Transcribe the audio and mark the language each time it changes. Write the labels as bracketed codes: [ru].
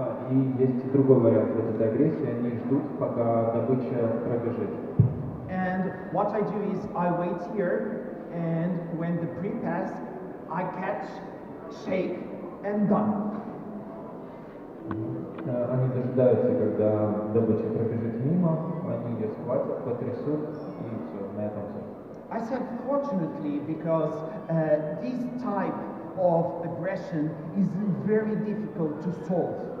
[ru] И есть другой вариант вот этой агрессии, они ждут, пока добыча пробежит. [en] And what I do is I wait here, and when the prey pass, I catch, shake, and done. [ru] Они дожидаются, когда добыча пробежит мимо, они ее схватят, потрясут, и все, на этом все. [en] I said fortunately because this type of aggression is very difficult to solve.